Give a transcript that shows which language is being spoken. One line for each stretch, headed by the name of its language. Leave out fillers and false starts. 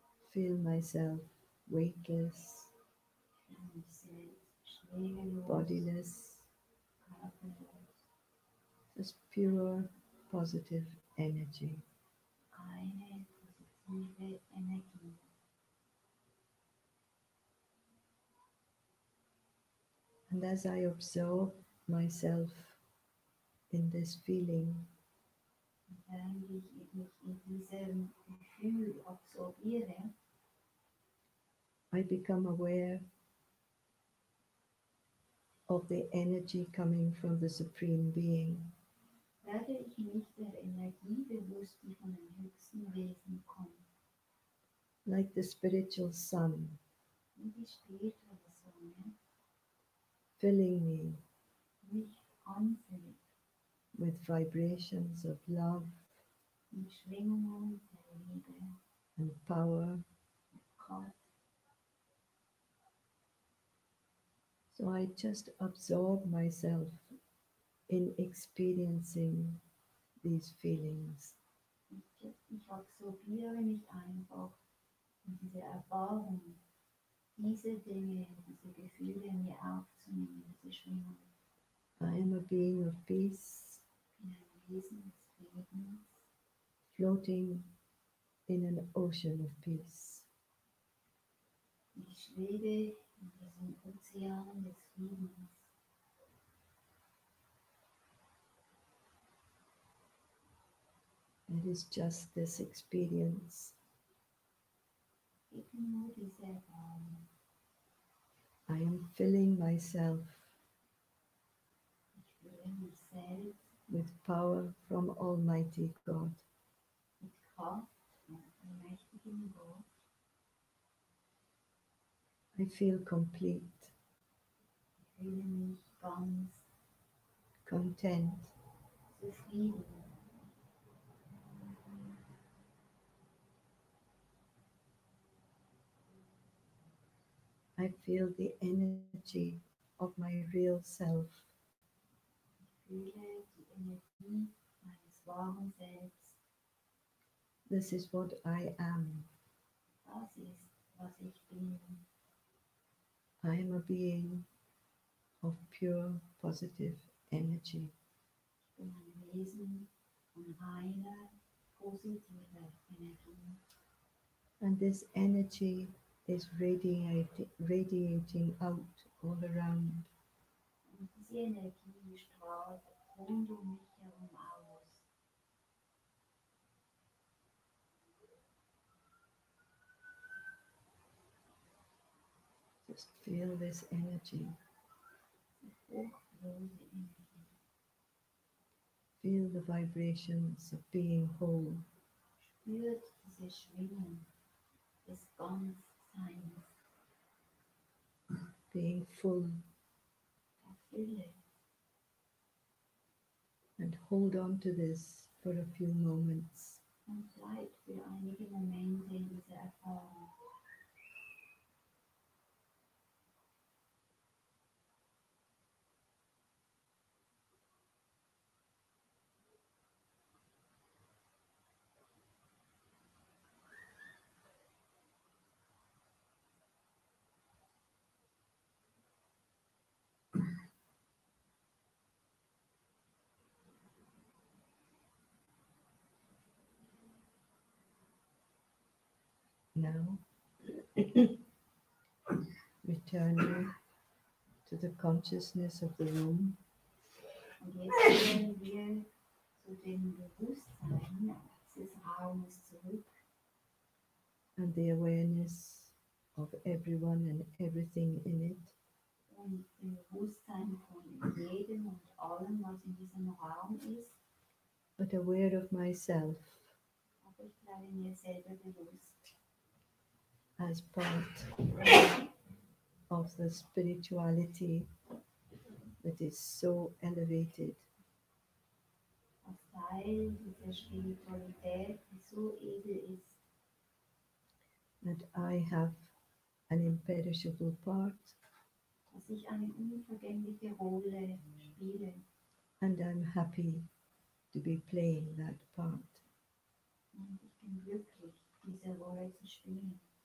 English: Feel myself weightless,
German: Ich fühle mich selbst schwerelos,
English: bodiless,
German: körperlos.
English: just pure positive energy.
German: Eine positive Energie.
English: And as I absorb myself in this feeling,
German: Während ich mich in diesem Gefühl absorbiere,
English: I become aware of the energy coming from the Supreme Being.
German: werde ich mich der Energie bewusst, die von den höchsten Wesen kommt,
English: Like the spiritual sun,
German: wie die spirituelle Sonne
English: filling me
German: mich anfüllt
English: with vibrations of love
German: mit Schwingungen der Liebe,
English: and power.
German: Kraft.
English: So I just absorb myself in experiencing these feelings.
German: Ich absorbiere mich einfach in diese Erfahrung, diese Dinge, diese Gefühle in mir aufzunehmen, diese Schwingungen.
English: I am a being of peace,
German: Ich bin ein Wesen des Friedens,
English: floating in an ocean of peace.
German: ich schwebe in diesem Ozean des Friedens.
English: It is just this experience.
German: Gib mir nur diese Erfahrung.
English: I am filling myself
German: Ich fühle mich selbst
English: with power from Almighty God.
German: mit Kraft von allmächtigem Gott.
English: I feel complete,
German: Ich fühle mich ganz
English: content,
German: zufrieden.
English: I feel the energy of my real self.
German: Ich fühle die Energie meines wahren Selbst.
English: This is what I am.
German: Das ist, was ich bin.
English: I am a being of pure positive energy.
German: Ich bin ein Wesen von reiner, positiver Energie.
English: And this energy is radiating out all around.
German: Und diese Energie strahlt rund um mich herum aus.
English: Just feel this energy.
German: Fruchtlose Energie.
English: Feel the vibrations of being whole.
German: Spürt diese Schwingung des Ganzseins,
English: being full,
German: der Fülle.
English: and hold on to this for a few moments.
German: Und bleibt für einige Momente in dieser Erfahrung.
English: Now, returning to the consciousness of the room,
German: Und jetzt gehen wir zu dem Bewusstsein dieses Raumes zurück
English: and the awareness of everyone and everything in it,
German: und dem Bewusstsein von jedem und allem, was in diesem Raum ist.
English: but aware of myself
German: Aber ich bleibe mir selber bewusst
English: as part of the spirituality that is so elevated
German: als Teil dieser Spiritualität, die so edel ist,
English: that I have an imperishable part
German: dass ich eine unvergängliche Rolle spiele.
English: and I'm happy to be playing that part.
German: Und ich bin glücklich, diese Rolle zu spielen.